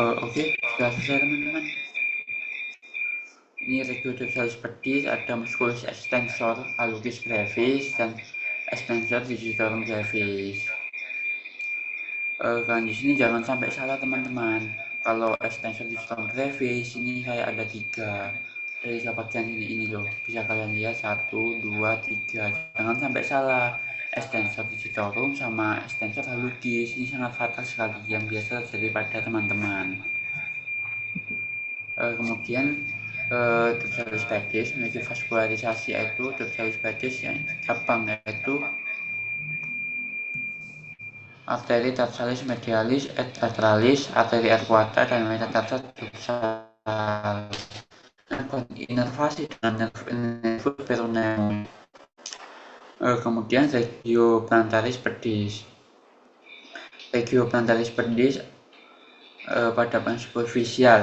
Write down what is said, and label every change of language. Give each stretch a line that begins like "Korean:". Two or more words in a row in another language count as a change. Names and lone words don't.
Indonesian: Oke, sudah selesai teman-teman. Ini regiocephalus pedis, ada musculus extensor hallucis brevis dan extensor digitorum brevis. Kan di sini jangan sampai salah teman-teman. Kalau extensor digitorum brevis ini kayak ada 3 dari bagian ini loh. Bisa kalian lihat 1, 2, 3. Jangan sampai salah. Extensor digitorum sama extensor hallucis ini sangat fatal sekali yang biasa terjadi pada teman-teman. Kemudian dorsalis pedis memiliki vaskularisasi, yaitu dorsalis pedis yang cabang yaitu arteri tarsalis medialis et lateraalis, arteri arcuata dan metatarsal dorsal. Inervasi dengan nervus peroneum. Kemudian regioplantaris pedis. Regioplantaris pedis pada bagian superficial.